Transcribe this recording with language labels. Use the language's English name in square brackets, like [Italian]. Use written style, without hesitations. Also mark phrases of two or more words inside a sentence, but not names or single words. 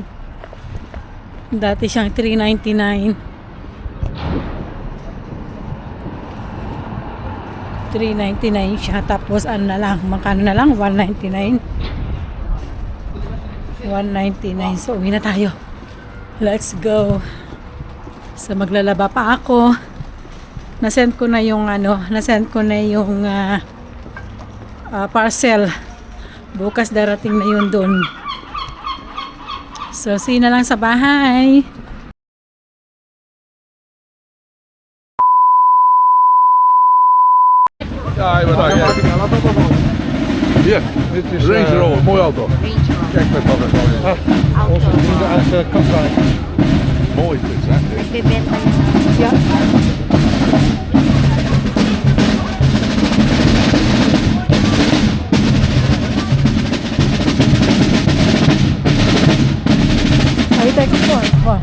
[Filipino] Dati siyang $3.99. $3.99 siya. Tapos ano na lang, magkano na lang? $1.99. 199. So, uwi na tayo. [English] Let's go. So, [Filipino] maglalaba pa ako. Nasend ko na yung parcel. Bukas darating na yun doon. So, [English] see you [Filipino] na lang sa bahay. [Dutch] Ja, wat dan? Hier, Range Rover, mooie auto. Kijk met dat is mooi. Auto. uit Katwijk. Mooi dit, hè? [Filipino] Nagbebenta yun. Yeah. Ay, teka po. Oh.